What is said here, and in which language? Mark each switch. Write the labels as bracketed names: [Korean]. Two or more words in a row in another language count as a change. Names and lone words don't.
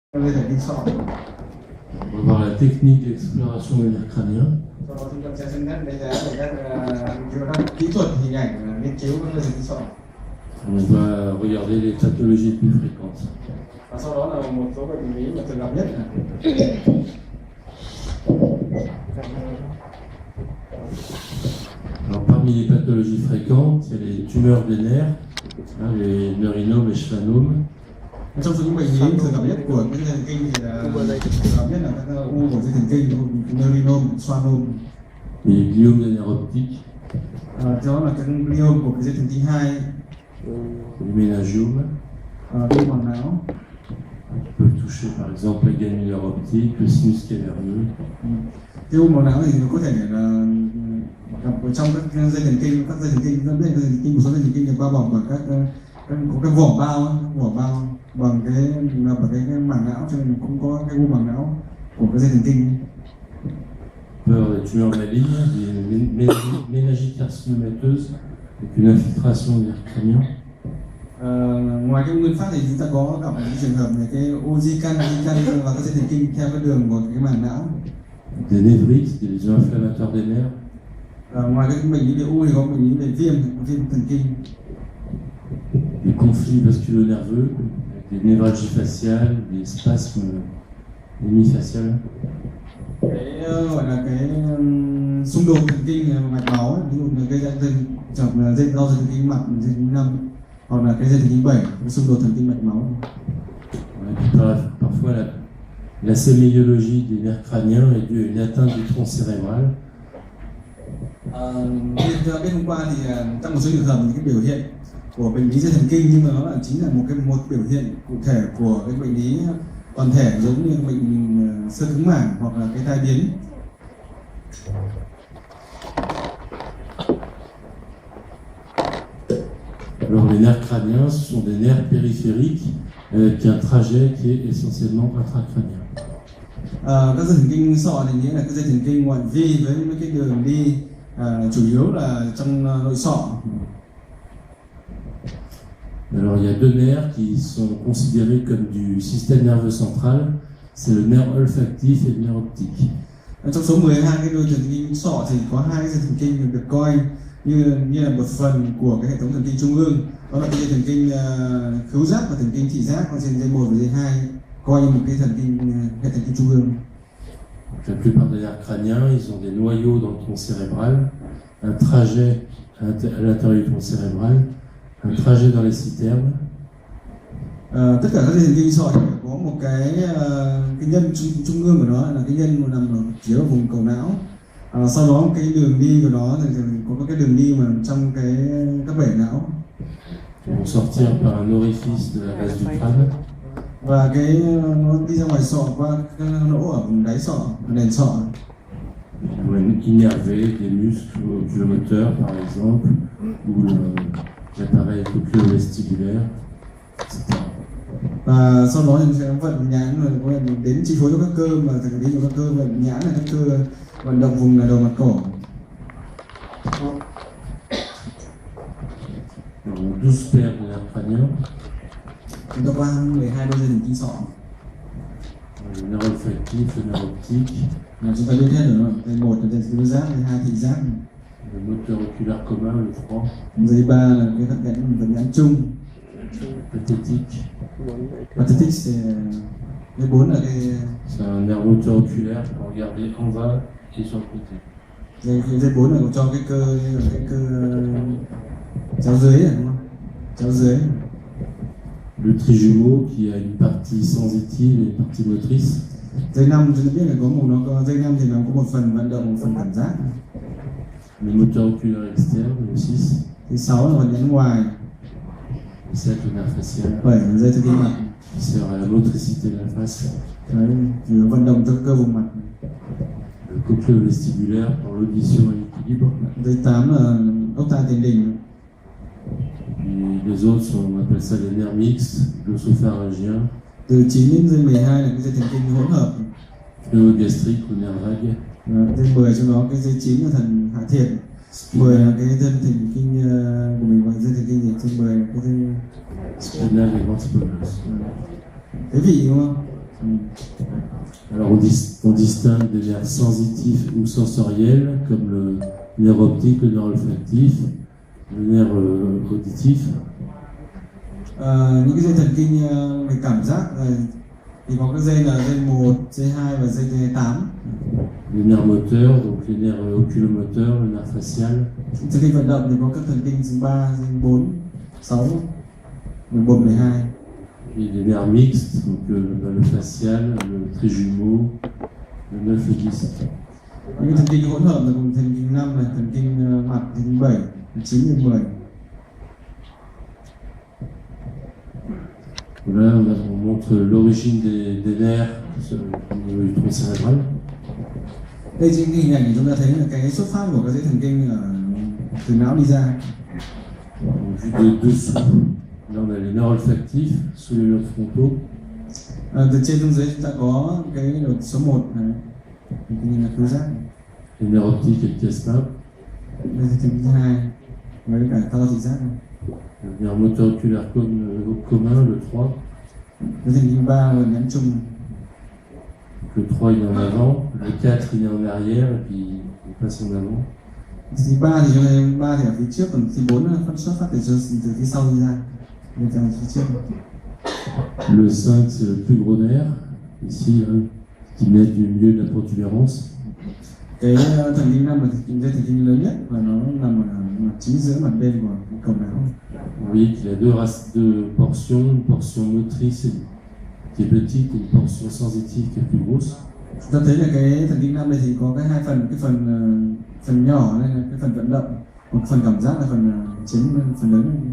[Vietnamese] dây thần kinh sọ. [French] On va voir la technique d'exploration du nerf crânien. [Vietnamese] Sau đó chúng ta sẽ xem xét đánh giá về các kỹ thuật hình ảnh nghiên cứu các dây thần kinh sọ. [French] On va regarder les pathologies les plus fréquentes. [Vietnamese] Và sau đó là một số bệnh lý mà thường gặp nhất. [French] Alors parmi les pathologies fréquentes, il y a les tumeurs des nerfs, les neurinomes et schwannomes. [Vietnamese] Trong số những bệnh lý thường gặp nhất của dây thần kinh thì là thường gặp nhất là các u của dây thần kinh, [French] neurinome, schwannome. Les gliomes des nerfs optiques. [Vietnamese] Đó là cái gliom của cái dây thần kinh 2. [French] Les méningiome. [Vietnamese] Viêm màng não. [French] Qui peuvent toucher par exemple les ganglionnaires optiques, le sinus caverneux. [Vietnamese] Cái u màng não thì nó có thể là gặp ở trong các dây thần kinh, các dây thần kinh, rất biết dây thần kinh, một số dây thần kinh được bao bọc bằng có cái vỏ bao bằng cái màng não, cho nên cũng có cái u màng não của cái dây thần kinh. [French] On peut avoir des tumeurs malignes, des méningites carcinomateuses avec une infiltration du nerf crânien. [Vietnamese] Ngoài cái nguyên phát thì chúng ta có gặp những trường hợp này cái u di căn và các dây thần kinh theo cái đường của cái màng não. [French] Des névrites, des lésions inflammatoires des nerfs. [Vietnamese] Ngoài cái bệnh lý về u thì có bệnh lý về viêm thần kinh. [French] Des conflits vasculo-nerveux, avec des névralgies faciales, des spasmes hémifaciales. [Vietnamese] Cái gọi là cái xung đột thần kinh mạch máu ấy, ví dụ là gây ra dây đau dây thần kinh mặt, dây thần kinh 5 hoặc là cái dây thần kinh 7, cái xung đột thần kinh mạch máu. [French] Parfois la séméiologie des nerfs crâniens est due à une atteinte du tronc cérébral. [Vietnamese] Bên hôm qua thì trong một số trường hợp những cái biểu hiện của bệnh lý dây thần kinh, nhưng mà nó là chính là một biểu hiện cụ thể của cái bệnh lý toàn thể, giống như bệnh xơ cứng mảng hoặc là cái tai biến. [French] Alors les nerfs crâniens, ce sont des nerfs périphériques avec un trajet qui est essentiellement intracrânien. [Vietnamese] Các dây thần kinh sọ thì nghĩa là cái dây thần kinh ngoại vi với mấy cái đường đi chủ yếu là trong nội sọ. [French] Alors il y a deux nerfs qui sont considérés comme du système nerveux central, c'est le nerf olfactif et le nerf optique. [Vietnamese] Trong số 12 cái đôi thần kinh sọ thì có 2 dây thần kinh được coi như là một phần của cái hệ thống thần kinh trung ương, đó là cái dây thần kinh khứu giác và thần kinh thị giác, còn trên dây 1 và dây 2 coi như một cái hệ thần kinh trung ương. [French] La plupart des nerfs crâniens, ils ont des noyaux dans le tronc cérébral, un trajet à l'intérieur du tronc cérébral, un trajet dans les citernes. [Vietnamese] Tất cả các dây thần kinh sọ thì có một cái nhân trung ương của nó là cái nhân nằm ở phía ở vùng cầu não. Sau đó cái đường đi của nó thì có cái đường đi mà trong các bể não. [French] Ils vont sortir par un orifice de la base du crâne. [Vietnamese] Và nó đi ra ngoài sọ qua cái lỗ ở vùng đáy sọ, nền sọ. [French] Ils vont innerver des muscles oculomoteurs par exemple, ou l'appareil cochléo-vestibulaire, etc. [Vietnamese] Và sau đó thì sẽ vận nhãn rồi đến chi phối cho các cơ, mà thường đi cho các cơ vận nhãn là các cơ vận động vùng là đầu mặt cổ. [French] On a 12 paires de nerfs crâniens. [Vietnamese] Chúng ta qua 12 đôi dây thần kinh sọ. [French] Le nerf olfactif, le nerf optique. [Vietnamese] Chúng ta biết hết rồi, dây 1 là dây khứu giác, dây 2 thị giác. [French] Le moteur oculaire commun, le froid. [Vietnamese] Dây 3 là cái vận nhãn chung. [French] Pathétique. Pathétique c'est [Vietnamese] dây 4 là [French] C'est un nerf moteur oculaire pour regarder en bas et sur le côté. [Vietnamese] Dây 4 là cho cái cơ chéo dưới này, đúng không? Chéo dưới. [French] Le trijumeau qui a une partie sensitive et une partie motrice. [Vietnamese] Dây 5 chúng ta biết là dây 5 thì nó có một phần vận động, một phần cảm giác. [French] Le moteur oculaire externe, le 6. [Vietnamese] Thứ 6 là vận nhãn ngoài. [French] Le 7, le nerf facial. [Vietnamese] 7 là dây thần kinh mặt. [French] Qui sert à la motricité de la face. [Vietnamese] Đấy, thì vận động cho cơ vùng mặt. [French] Le cochléo-vestibulaire pour l'audition et l'équilibre. [Vietnamese] Dây 8 là ốc tai tiền đình. [French] Et les autres, on appelle ça les nerfs mixtes, glossopharyngien. [Vietnamese] Từ 9 đến dây 12 là cái dây thần kinh hỗn hợp. [French] Pneumogastrique ou nerf vague. [Vietnamese] Dây 10 trong đó cái dây 9 là thần hạ thiệt. 10 là cái dây thần kinh của mình, gọi dây thần kinh gì? Dây 10 là cái dây [French] spinal et ventricular. [Vietnamese] cái vị, đúng không? [French] Alors on distingue des nerfs sensitifs ou sensoriels comme le nerf optique, le nerf olfactif, le nerf auditif. [Vietnamese] Những cái dây thần kinh về cảm giác thì có các dây là dây 1, dây 2 và dây 8. [French] Les nerfs moteurs, donc les nerfs oculomoteurs, le nerf facial. [Vietnamese] Thần kinh vận động thì có các thần kinh dây 3, dây 4, 6, 11, 12. [French] Et les nerfs mixtes, donc le facial, le trijumeau, le 9 et 10. [Vietnamese] Những cái thần kinh hỗn hợp là gồm thần kinh 5 này, thần kinh mặt, thần kinh 7, 9 và 10. [French] Là, on montre l'origine des nerfs au niveau du tronc cérébral. [Vietnamese] Đây chính hình ảnh chúng ta thấy là cái xuất phát của các dây thần kinh từ não đi ra. [French] Vu de dessous, là on a les nerfs olfactifs sous les lobes frontaux. [Vietnamese] Từ trên xuống dưới chúng ta có cái đột số 1 này, thần kinh là khứu giác. [French] Les nerfs optiques et le chiasma. [Vietnamese] Đây là thần kinh 2 với cả tao thị giác này. [French] Le nerf moteur oculaire commun, le 3. [Vietnamese] Cái thần kinh 3 là nhãn trung. [French] Le 3 il est en avant, le 4 il est en arrière et puis il passe en avant. [Vietnamese] Thì 3 thì chúng ta 3 thì ở phía trước, còn thì 4 là xuất phát từ phía sau đi ra. Bên trong phía trước. [French] Le 5 c'est le plus gros nerf, ici, hein, qui naît du milieu de la protubérance. [Vietnamese] Cái thần kinh 5 là dây thần kinh lớn nhất và nó nằm ở mặt chính giữa mặt bên của cái cầu não. [French] Vous voyez qu'il y a deux portions, une portion motrice qui est petite et une portion sensitive qui est plus grosse. [Vietnamese] Chúng ta thấy là cái thần kinh 5 này thì có cái hai phần, cái phần nhỏ này là cái phần vận động, một phần cảm giác là phần chính, phần lớn này.